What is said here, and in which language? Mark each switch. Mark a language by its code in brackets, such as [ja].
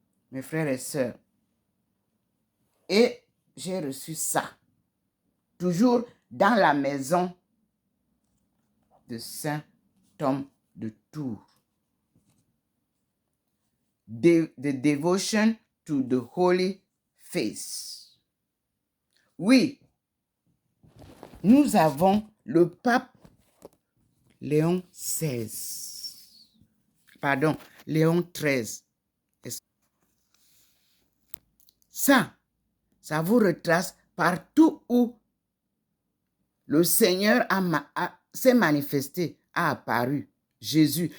[fr] Mes frères et sœurs. Et j'ai reçu ça. Toujours dans la maison de Saint Tom de Tours. [en] The Devotion to the Holy Face. [fr] Oui, nous avons le pape Léon XVI. Pardon, Léon XIII. Ça vous retrace partout où le Seigneur s'est manifesté, a apparu. Jésus.